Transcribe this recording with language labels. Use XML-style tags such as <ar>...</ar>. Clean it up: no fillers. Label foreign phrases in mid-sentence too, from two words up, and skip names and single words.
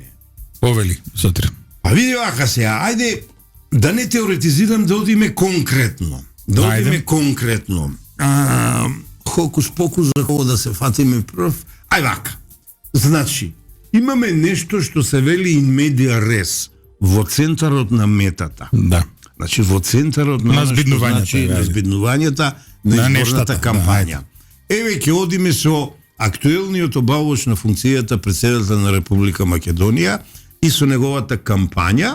<mk>Повели, сутре. А види вака сега, ајде да не теоретизирам, да одиме конкретно. Конкретно. Хокус покус за кого да се фатиме прв. Ај вака. Значи, имаме нешто што се вели</mk> <la>in media res,</la> <mk>во центарот на метата. Да. Значи, во центарот на збиднувањата на изборната кампања. Еве, ќе одиме со актуелниот обавоч на функцијата председател на Република Македонија и со неговата кампања.</mk>